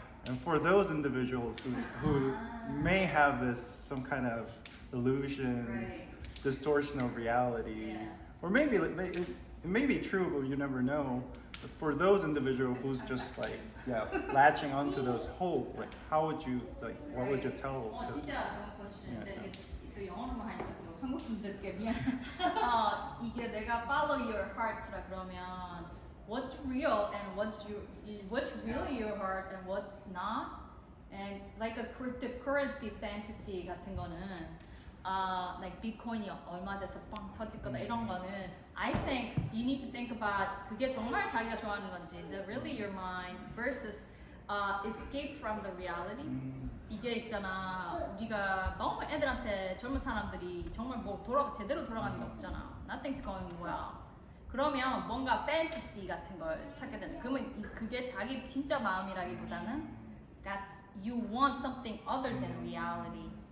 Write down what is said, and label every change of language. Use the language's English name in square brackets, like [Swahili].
[English] And for those individuals who may have some kind of illusions, distortion of reality, or maybe it may be true, but you never know. But for those individuals who's just like latching onto those hope, like what would you tell to? [Korean] 진짜 좋은 question. 또 영어로만 하니까 또 한국 분들께 미안. 이게 내가 [English] follow your heart라 그러면 what's real and what's really your heart and what's not, and like a cryptocurrency fantasy [Korean] 같은 거는 [English] like [Korean] 비트코인이 얼마 돼서 빵 터질 거다 이런 거는 [English] I think you need to think about [Korean] 그게 정말 자기가 좋아하는 건지, [English] is it really your mind versus escape from the reality. [Korean] 이게 있잖아, 우리가 너무 애들한테 젊은 사람들이 정말 뭐 제대로 돌아가는 게 없잖아. [English] Nothing's going well. [Korean] 그러면 뭔가 fantasy 같은 걸 찾게 되는. 그러면 그게 자기 진짜 마음이라기보다는 [English] you want something other than reality.